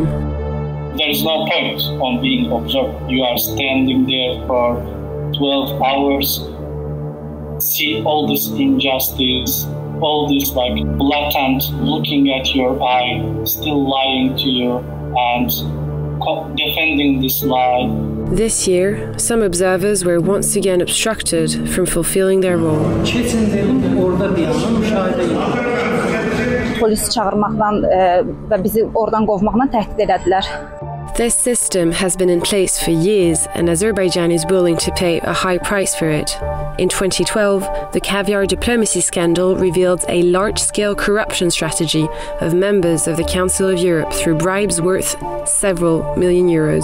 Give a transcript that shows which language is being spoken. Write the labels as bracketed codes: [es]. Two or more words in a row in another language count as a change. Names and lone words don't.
[en] There is no point on being observer. You are standing there for 12 hours, see all this injustice, all this like blatant looking at your eye, still lying to you and defending this lie. This year, some observers were once again obstructed from fulfilling their role. [az] Polis çağırmaqdan və bizi oradan qovmaqla təhdid elədilər. [en] This system has been in place for years, and Azerbaijan is willing to pay a high price for it. In 2012, the caviar diplomacy scandal revealed a large-scale corruption strategy of members of the Council of Europe through bribes worth several million euros.